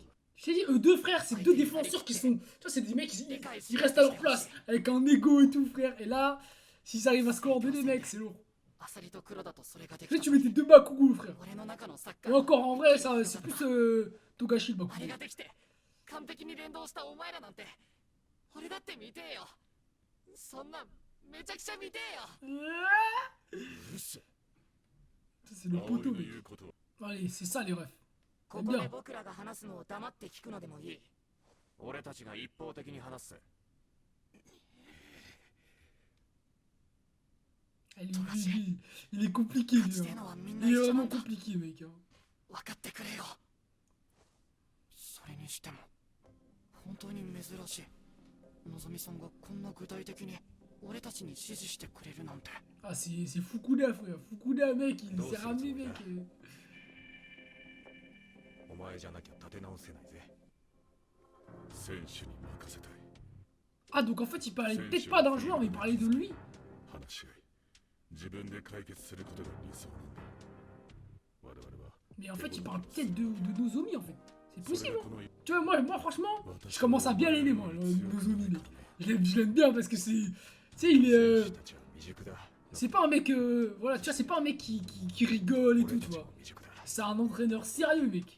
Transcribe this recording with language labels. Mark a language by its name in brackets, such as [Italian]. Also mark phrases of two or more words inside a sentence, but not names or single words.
[French] Je t'ai dit, eux deux frères, c'est deux défenseurs qui sont. Tu vois, c'est des mecs, ils restent à leur place. Avec un ego et tout, frère. Et là, s'ils arrivent à se coordonner, mec, c'est lourd. Là, tu mettais deux Bakugou, frère. Et encore, en vrai, ça, c'est plus Togashi, le Bakugou. [Japanese] 完璧に連動したお前らなんて俺だって見てえよそんなめちゃくちゃ見てえよ [French] Ça, c'est le poteau, mec. Allez, c'est ça, les refs. [Japanese] ここで僕らが話すのを黙って聞くのでもいい俺たちが一方的に話す [French] Il est compliqué, lui. Il est vraiment compliqué, mec. [Japanese] 分かってくれよそれにしても本当に珍しいのぞみさんがこんな具体的に俺たちに指示してくれるなんて [French] Ah, c'est Fukuda, frère. Fukuda, mec, il s'est ramené, mec. [Japanese] お前じゃなきゃ立て直せないぜ選手に任せたい [French] Ah, donc en fait, il parlait peut-être pas d'un joueur, mais il parlait de lui. [Japanese] 話し合い自分で解決することが理想なんだ我々は [French] Mais en fait, il parle peut-être de Nozomi, en fait. C'est possible, hein. Tu vois, moi, franchement, je commence à bien l'aimer, moi, Nozomi, mec. Je l'aime bien parce que c'est... Tu sais, il est... C'est pas un mec... voilà, tu vois, c'est pas un mec qui rigole et tout, tu vois. C'est un entraîneur sérieux, mec.